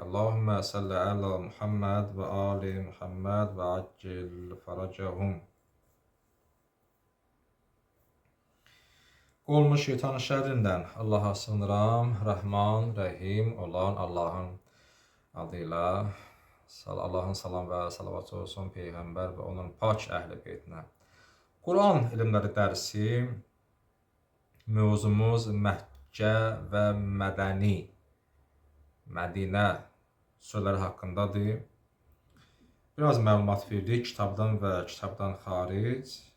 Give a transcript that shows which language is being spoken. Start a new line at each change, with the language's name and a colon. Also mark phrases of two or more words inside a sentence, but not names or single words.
Arabic: اللهم صل على محمد وآل محمد وعجل فرجهم.
Azerbaijani: Qolmuş şeytan şerrindən Allah'a sığınıram. Rahman, Rəhim olan Allah'ın adıyla. Allah'ın salam və salavatı olsun Peyğəmbər və onun pak əhli beytinə. Quran elmləri dərsi mövzumuz Məkkə və Mədinə surələri haqqındadır. Biraz məlumat verdik kitabdan və kitabdan xaric.